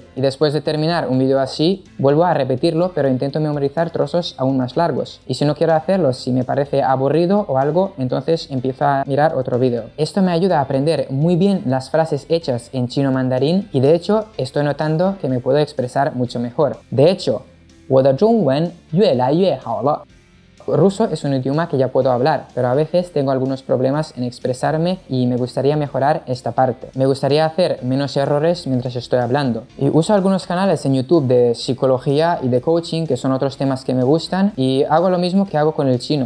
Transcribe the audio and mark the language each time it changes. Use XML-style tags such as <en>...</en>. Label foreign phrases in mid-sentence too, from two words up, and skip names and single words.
<es>Y después de terminar un vídeo así, vuelvo a repetirlo, pero intento memorizar trozos aún más largos. Y si no quiero hacerlo, si me parece aburrido o algo, entonces empiezo a mirar otro vídeo. Esto me ayuda a aprender muy bien las frases hechas en chino mandarín y de hecho estoy notando que me puedo expresar mucho mejor. De hecho,</es> <zh>我的中文越来越好了。</zh> <es>Ruso es un idioma que ya puedo hablar, pero a veces tengo algunos problemas en expresarme y me gustaría mejorar esta parte. Me gustaría hacer menos errores mientras estoy hablando. Y uso algunos canales en YouTube de psicología y de coaching, que son otros temas que me gustan, y hago lo mismo que hago con el chino.</es>